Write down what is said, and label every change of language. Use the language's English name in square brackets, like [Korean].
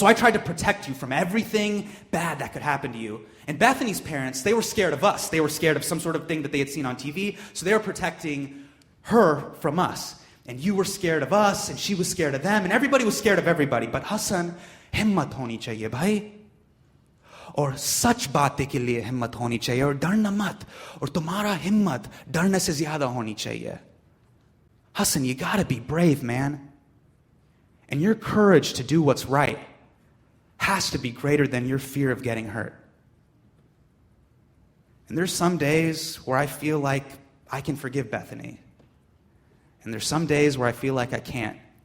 [English] So I tried to protect you from everything bad that could happen to you. And Bethany's parents, they were scared of us. They were scared of some sort of thing that they had seen on TV. So they were protecting her from us. And you were scared of us, and she was scared of them, and everybody was scared of everybody. [Hindi] But Hasan, himmat honi chahiye bhai. और सच बातें के लिए हिम्मत होनी चाहिए और डरना मत और तुम्हारा हिम्मत डरने से ज्यादा होनी चाहिए. [English] Hasan, you gotta be brave, man. And your courage to do what's right has to be greater than your fear of getting hurt. And there's some days where I feel like I can forgive Bethany. And there's some days where I feel like I can't.